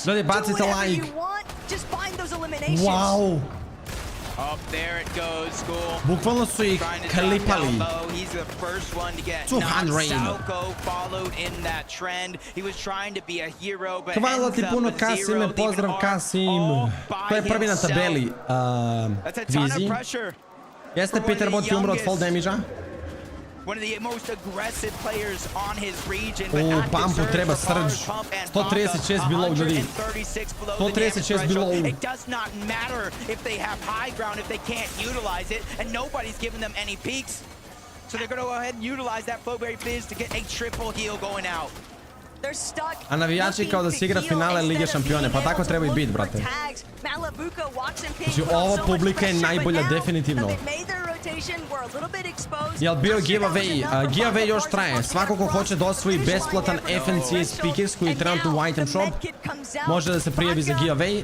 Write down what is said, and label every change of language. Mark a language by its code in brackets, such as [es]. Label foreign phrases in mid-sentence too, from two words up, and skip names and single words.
[en] Do whatever you want, just find those eliminations. Wow. Up there it goes, School. [sr] Bukvalno su ih kalipali. [en] He's the first one to get 200. Stojka followed in that trend. He was trying to be a hero, but [sr] hvala ti puno, Kasime, pozdrav Kasim. Ko je prvi na tabeli? Queasy. Jeste Peter Bot je umro od [en] fall damage-a? One of the most aggressive players on his region. [sr] U pumpu treba surge. 136 below, ljudi. [en] 136 below. It does not matter if they have high ground if they can't utilize it, and nobody's giving them any peaks. So they're going to go ahead and utilize that Flowberry Fizz to get a triple heal going out. [sr] A navijači kao da se igra finale Lige šampione, pa tako treba i biti, brate. Znači, ova publika je najbolja, definitivno. Jel bio giveaway? Giveaway još traje. Svako ko hoće da osvoji besplatan FNCS Pickaxe koji je trenutno u [en] item shop, [sr] može da se prijavi za giveaway.